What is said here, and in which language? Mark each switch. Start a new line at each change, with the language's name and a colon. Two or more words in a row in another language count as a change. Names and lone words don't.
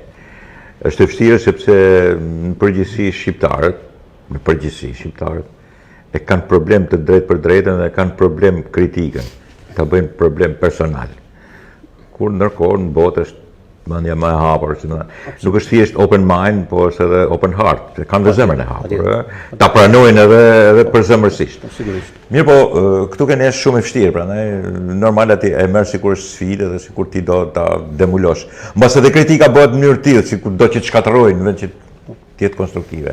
Albanian: Është e vështirë sepse në përgjithësi shqiptarët e kanë problem të drejtë për drejtën dhe kanë problem kritikën, ta bëjnë problem personal. Kur ndërkohë në botë është mendja më e hapur, nuk është thjesht
English: open mind,
Albanian: po është edhe
English: open heart,
Albanian: kanë dhe zemrën e hapur, ta pranojnë edhe përzemërsisht. Mirë po, këtu ke nesh shumë e vështirë, prandaj normal ti e merr sikur është sfidë dhe sikur ti do ta demulosh. Mbas edhe kritika bëhet në mënyrë tillë, sikur do që të shkatërrojnë në vend që të jetë konstruktive.